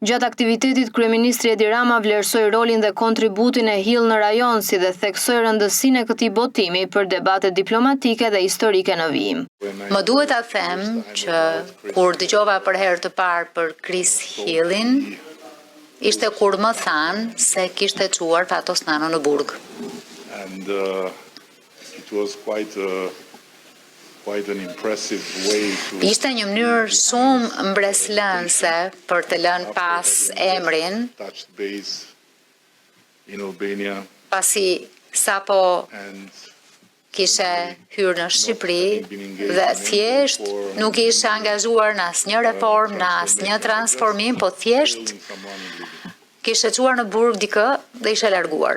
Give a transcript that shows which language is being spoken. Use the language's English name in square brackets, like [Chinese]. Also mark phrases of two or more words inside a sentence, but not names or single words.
[Albanian] Gjatë aktivitetit, kryeministri Edi Rama vlerësoi rolin dhe kontributin e Hill në rajon, si dhe theksoi rëndësinë e këtij botimi për debatet diplomatike dhe historike në vijim. Më duhet ta them që kur dëgjova për herë të parë për Chris Hillin, ishte kur më thanë se kishte çuar Fatos Nano në burg. [English] And it was quite an impressive way to... [Albanian] Ishte një mënyrë shumë mbreslënse për të lënë pas emrin, [English] touched base in Albania [Albanian] pasi sapo kishe hyrë në Shqipëri dhe thjesht nuk ishe angazhuar në asnjë reformë, në asnjë transformim, po thjesht kishe çuar në burg dikë dhe ishe larguar.